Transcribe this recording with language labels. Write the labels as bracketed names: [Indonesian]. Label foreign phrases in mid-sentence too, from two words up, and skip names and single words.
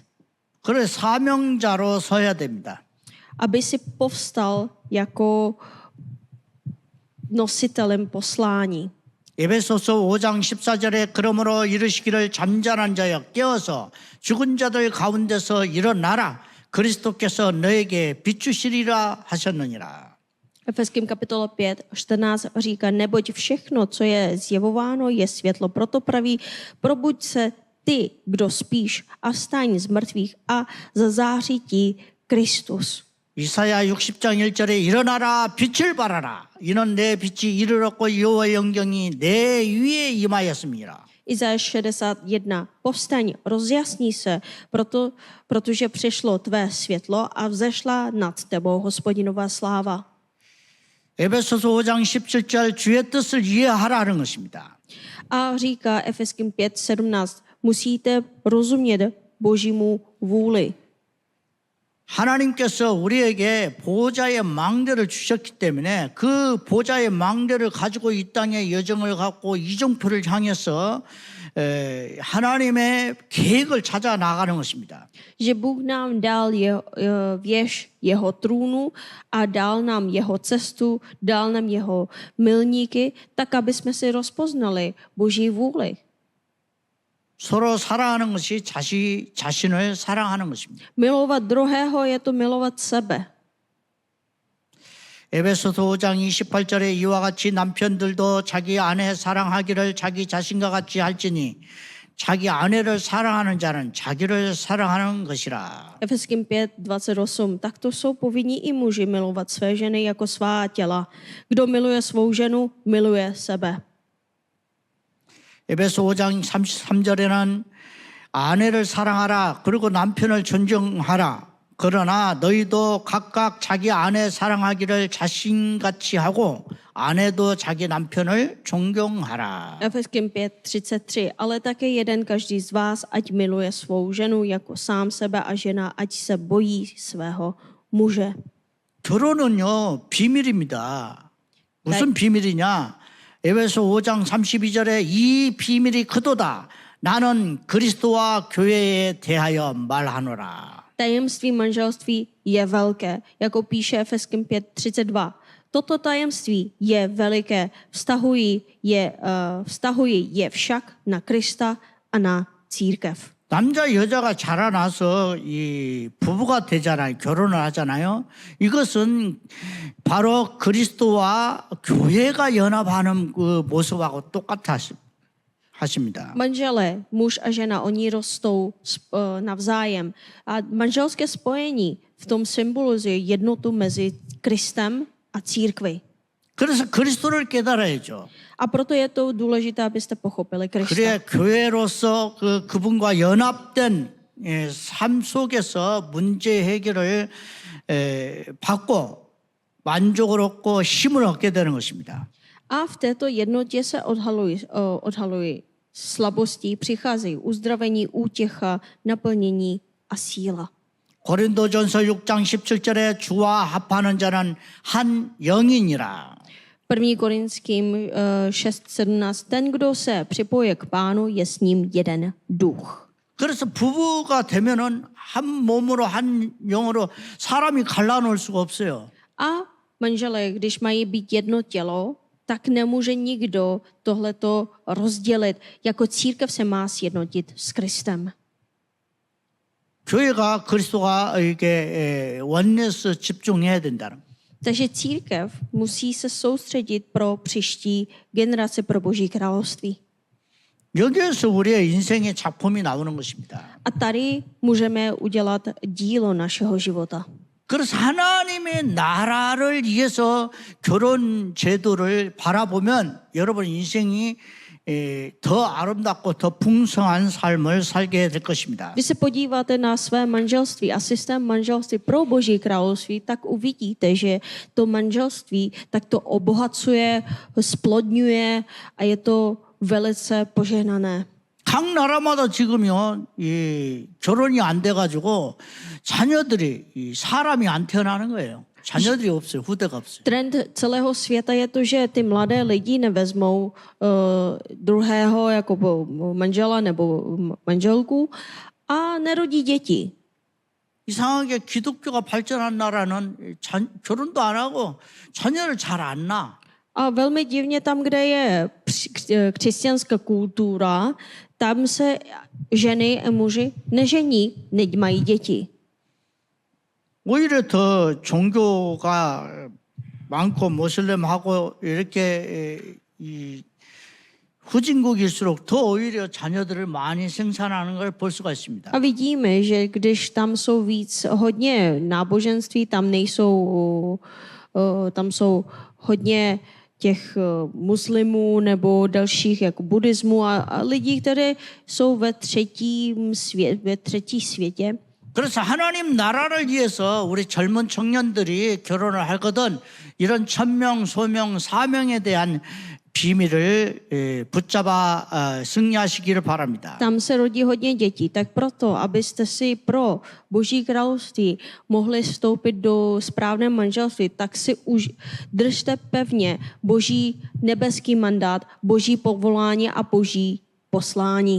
[Korean] 그래 사명자로 서야 됩니다. [Czech] Aby si povstal jako nositelem poslání. [Korean] 에베소서 5장 14절에 그러므로 이르시기를 잠잠한 자여 깨어서 죽은 자들 가운데서 일어나라 그리스도께서 너에게 비추시리라 하셨느니라. [Czech] Efeským kapitola 5, 14 říká, neboť všechno, co je zjevováno, je světlo. Proto praví, probuď se ty, kdo spíš, a vstaň z mrtvých a zazáří ti Kristus. [Korean] 이사야 60장 1절에 일어나라 빛을 발하라 이는 내 빛이 이르렀고 여호와의 영광이 내 위에 임하였습니다. [Czech] Izajáš 61. Povstaň, rozjasní se, protože přišlo tvé světlo a vzešla nad tebou Hospodinová sláva. [Korean] 에베소서 5장 17절 주의 뜻을 이해하라는 것입니다. [Czech] A říká Efeským 5:17, musíte rozumět Božímu vůli. [Korean] 하나님께서 우리에게 보좌의 망대를 주셨기 때문에 그 보좌의 망대를 가지고 이 땅의 여정을 갖고 이정표를 향해서 하나님의 계획을 찾아 나가는 것입니다. [Czech] Že Bůh nám dal věž jeho trůnu a dal nám jeho cestu, dal nám jeho milníky, tak aby jsme si rozpoznali Boží vůli. [Korean] 서로 사랑하는 것이 자신을 사랑하는 것입니다. [Czech] Milovat druhého je to milovat sebe. [Korean] 에베소서 5장 28절에 이와 같이 남편들도 자기 아내 사랑하기를 자기 자신과 같이 할지니 자기 아내를 사랑하는 자는 자기를 사랑하는 것이라. [Czech] Efeským 5:28. Takto jsou povinní i muži milovat své ženy jako svá těla. Kdo miluje svou ženu, miluje sebe. [Korean] 에베소 5장 33절에는 아내를 사랑하라 그리고 남편을 존경하라 그러나 너희도 각각 자기 아내 사랑하기를 자신같이 하고 아내도 자기 남편을 존경하라. [Czech] Efeským 5:33. Ale také jeden každý z vás, ať miluje svou ženu jako sám sebe a žena, ať se bojí svého muže. [Korean] 결혼은요 비밀입니다. 무슨 비밀이냐? 에베소 5장 32절에 이 비밀이 크도다. 나는 그리스도와 교회에 대하여 말하노라. [Czech] Tajemství manželství je velké, jako píše Efeským 5:32. Toto tajemství je veliké, vztahují je však na Krista a na církev. [Korean] 남자 여자가 자라나서 이 부부가 되잖아요. 결혼을 하잖아요. 이것은 바로 그리스도와 교회가 연합하는 그 모습하고 똑같아 하십니다. [Czech] Manželé, muž a žena, oni rostou navzájem. A manželské spojení v tom symbolizuje jednotu mezi Kristem a církví. [Korean] 그래서 그리스도를 깨달아야죠. [Czech] A proto je to důležité, abyste pochopili Krista. [Korean] 그래 교회로서 그분과 연합된 삶 속에서 문제 해결을 받고 만족을 얻고 힘을 얻게 되는 것입니다. [Czech] A v této jednotě se odhalují slabosti, přicházejí uzdravení, útěcha, naplnění a síla. [Korean] 고린도전서 6장 17절에 주와 합하는 자는 한 영이니라. [Czech] 1. Korinským 6:17. Ten, kdo se připoje k Pánu, je s ním jeden duch. [Korean] 그래서 부부가 되면은 한 몸으로 한 영으로 사람이 갈라놓을 수가 없어요. [Czech] A manželé, když mají být jedno tělo, tak nemůže nikdo tohleto rozdělit. Jako církev se má sjednotit s Kristem. [Korean] 교회가 그리스도가 이게 원내에서 집중해야 된다는. [Czech] Takže církev musí se soustředit pro příští generaci, pro Boží království. [Korean] 여기에서 우리의 인생의 작품이 나오는 것입니다. [Czech] A tady můžeme udělat dílo našeho života. [Korean] 그래서 하나님의 나라를 위해서 결혼 제도를 바라보면 여러분 인생이 더 아름답고 더 풍성한 삶을 살게 될 것입니다. [Czech] Když se podíváte na své manželství a systém manželství pro Boží království, tak uvidíte, že to manželství tak to obohacuje, splodňuje a je to velice požehnané. [Korean] 각 나라마다 지금요, 이 결혼이 안 돼가지고 자녀들이 이 사람이 안 태어나는 거예요. 자녀들이 없어요. 후대가 없어요. [Czech] Trend celého světa je to, že ty mladé lidi nevezmou druhého jako manžela nebo manželku a nerodí děti. [Korean] 이상하게 기독교가 발전한 나라는 결혼도 안 하고 자녀를 잘 안 낳아. [Czech] A velmi divně tam, kde je křesťanská kultura, tam se ženy a muži nežení, nemají děti. [Korean] 오히려 더 종교가 많고 모슬렘하고 이렇게 이 후진국일수록 더 오히려 자녀들을 많이 생산하는 걸 볼 수가 있습니다. [Czech] A vidíme, že když tam jsou víc hodně náboženství, tam jsou hodně těch muslimů nebo dalších jako buddhismu a lidí, kteří jsou ve třetí světě. [Korean] 그래서 하나님 나라를 위해서 우리 젊은 청년들이 결혼을 하거든 이런 천명, 소명, 사명에 대한 비밀을 붙잡아 승리하시기를 바랍니다. [Czech] Tam se rodí hodně dětí, tak proto, abyste si pro Boží království mohli vstoupit do správného manželství, tak si už držte pevně Boží nebeský mandát, Boží povolání a Boží poslání.